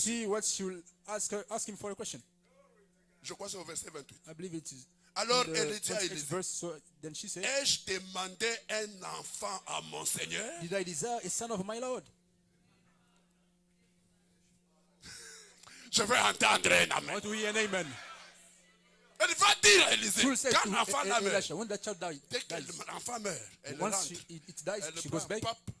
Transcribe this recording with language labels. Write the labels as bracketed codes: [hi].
[en] See what she will ask him for a question. [fr] Je crois que c'est au verset 28. [en] I believe it is [fr] Alors [en] in the [fr] elle dit à [en] 28th [fr] Élisée, [en] verse. So then she said, [fr] ai-je demandé un enfant à mon Seigneur? [en] "Did I desire a son of my Lord?" [fr] Je veux entendre un [en] I [fr] amen. [en] want to hear an amen. [fr] Elle va dire à Élisée, [en] She will say [fr] quand [en] to [fr] l'enfant meurt, [en] Elisha, when the child [fr] dès que [en] dies, [fr] l'enfant meurt, elle [en] once [fr] rentre, [en] it dies, [fr] elle [en] she [fr] prend [en] goes back. pape